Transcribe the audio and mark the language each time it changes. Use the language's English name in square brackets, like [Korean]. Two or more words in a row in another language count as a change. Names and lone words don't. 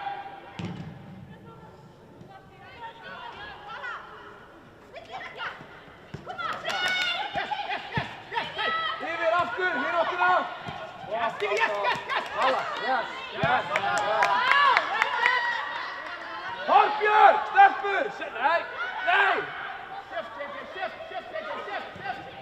[Icelandic] Yfir aftur, hér áttur á! [English] Yes! Yes! [Icelandic] Björn! Stelpur! Nei! Nei! [English] Shift, JJ, shift, shift, JJ, shift, shift.